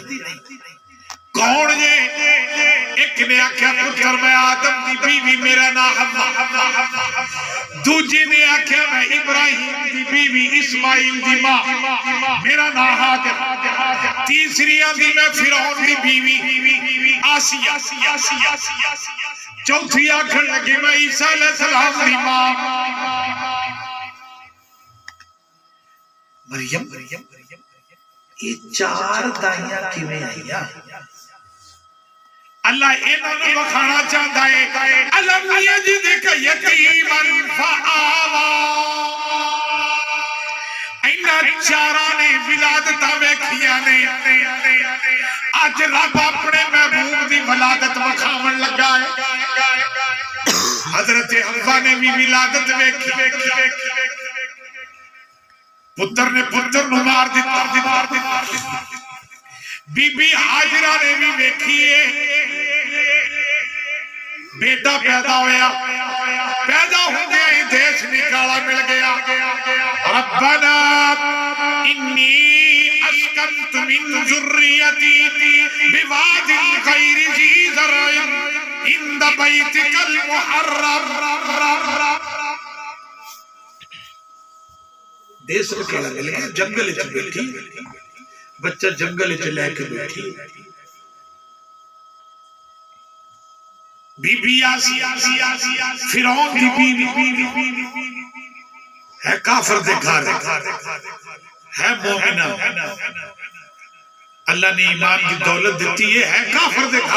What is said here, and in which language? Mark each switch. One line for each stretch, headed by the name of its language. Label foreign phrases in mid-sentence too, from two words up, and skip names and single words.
Punjabi: کون یہ ایک نے آکھیا پتر میں آدم دی بیوی میرا نام حوا، دوجی نے آکھیا میں ابراہیم دی بیوی اسماعیل دی ماں میرا نام حاجر، تیسری آدھی میں فرعون دی بیوی آسیہ، چوتھی آکھن لگی میں عیسیٰ علیہ السلام دی ماں مریم. یہ 4 دائیاں کیویں آئیاں؟ اللہ انہوں نے وکھانا چاہتا ہے
Arabic: الم یجدک یتیما فآوا.
Punjabi: انہاں 4 نے ولادتاں ویکھیاں نے، اج رب اپنے محبوب دی ولادت وکھاون لگا ہے. حضرت حوا نے بھی ولادت ویکھی، پتر نے پتر نو مار دیتا. بی بی حاجرہ نے بھی ویکھیے بیٹا پیدا ہویا، پیدا ہو گیا ہی دیش نکالا مل گیا.
Arabic: ربنا انی اسکنت من ذریتی بواد غیر ذی زرع عند بیتک المحرم.
Punjabi: دیس نکالا مل گیا، جنگل چ بیٹھی، بچہ جنگل چ لے کے بیٹھی. بی بی آسیہ فرعون دی بیوی ہے، کافر دے گھر ہے، مومنہ، اللہ نے ایمان کی دولت دیتی ہے کافر دے گھر.